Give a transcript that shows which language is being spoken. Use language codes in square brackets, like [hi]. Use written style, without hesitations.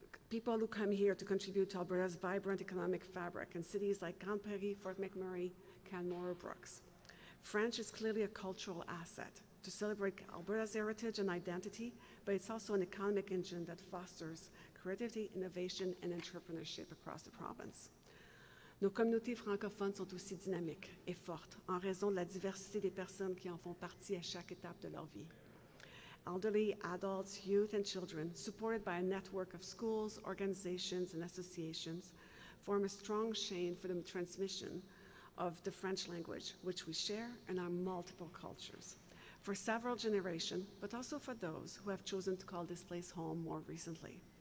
[en] People who come here to contribute to Alberta's vibrant economic fabric in cities like Grande Prairie, Fort McMurray, Canmore, or Brooks. French is clearly a cultural asset to celebrate Alberta's heritage and identity, but it's also an economic engine that fosters creativity, innovation, and entrepreneurship across the province. [fr] Nos communautés francophones sont aussi dynamiques et fortes en raison de la diversité des personnes qui en font partie à chaque étape de leur vie. [en] Elderly, adults, youth, and children, supported by a network of schools, organizations, and associations, form a strong chain for the transmission of the French language, which we share in our multiple cultures, for several generations, but also for those who have chosen to call this place home more recently.